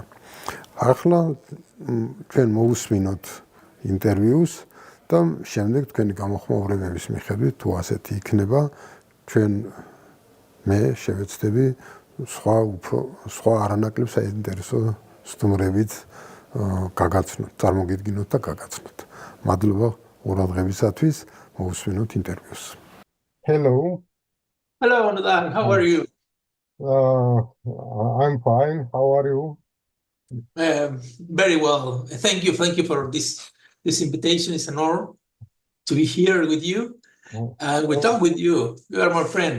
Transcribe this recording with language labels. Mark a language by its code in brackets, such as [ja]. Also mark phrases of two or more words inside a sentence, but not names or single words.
[ka] ახლა ჩვენ მოვუსმინოთ ინტერვიუს და შემდეგ თქვენი გამოხმაურებების მიხედვით თუ ასეთი იქნება, ჩვენ მე შევეცდები სხვა არანაკლებ საინტერესო სტუმრებით გაგაცნოთ, წარმოგიდგინოთ და გაგაცნოთ. მადლობა ყურადღებისათვის, მოვუსმინოთ ინტერვიუს. [en] Hello. Hello, Nadal. How are you? I'm fine. How are you? Very well. Thank you for this invitation. It's an honor to be here with you. We talk with you. You are my friend.